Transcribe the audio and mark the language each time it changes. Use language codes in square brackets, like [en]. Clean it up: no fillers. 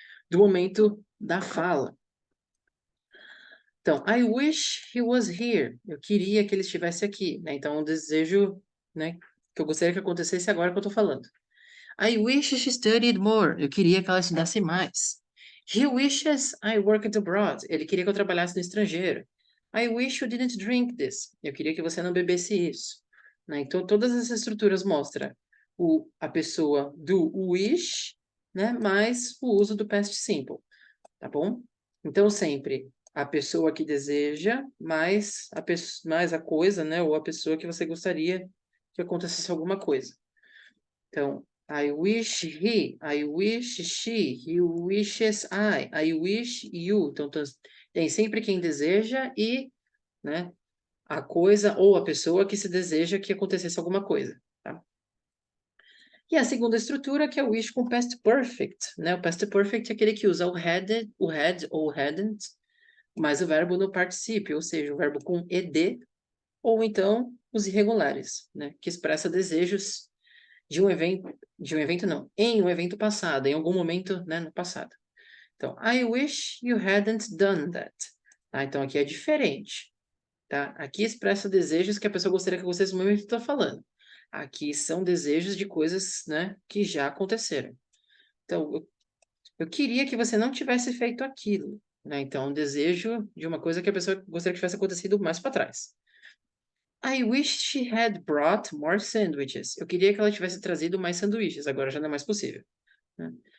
[pt] Do momento da fala. Então, [en] I wish he was here. [pt] Eu queria que ele estivesse aqui, né? Então, um desejo, né, que eu gostaria que acontecesse agora que eu estou falando. [en] I wish she studied more. [pt] Eu queria que ela estudasse mais. [en] He wishes I worked abroad. [pt] Ele queria que eu trabalhasse no estrangeiro. [en] I wish you didn't drink this. [pt] Eu queria que você não bebesse isso. Né? Então, todas essas estruturas mostram a pessoa do wish, né, mais o uso do past simple, tá bom? Então, sempre a pessoa que deseja, mais a coisa, né? Ou a pessoa que você gostaria que acontecesse alguma coisa. Então, [en] I wish he, I wish she, he wishes I wish you. [pt] Então, tem sempre quem deseja e, né, a coisa ou a pessoa que se deseja que acontecesse alguma coisa, tá? E a segunda estrutura, que é o wish com past perfect, né? O past perfect é aquele que usa o had ou hadn't, mais o verbo no particípio, ou seja, o verbo com ed, ou então os irregulares, né? Que expressa desejos de um evento não, em um evento passado, em algum momento, né, no passado. Então, [en] I wish you hadn't done that. [pt] Tá? Então, aqui é diferente, tá? Aqui expressa desejos que a pessoa gostaria que vocês no momento estão falando. Aqui são desejos de coisas, né, que já aconteceram. Então, eu queria que você não tivesse feito aquilo, né? Então, um desejo de uma coisa que a pessoa gostaria que tivesse acontecido mais para trás. [en] I wish she had brought more sandwiches. [pt] Eu queria que ela tivesse trazido mais sanduíches, agora já não é mais possível, né?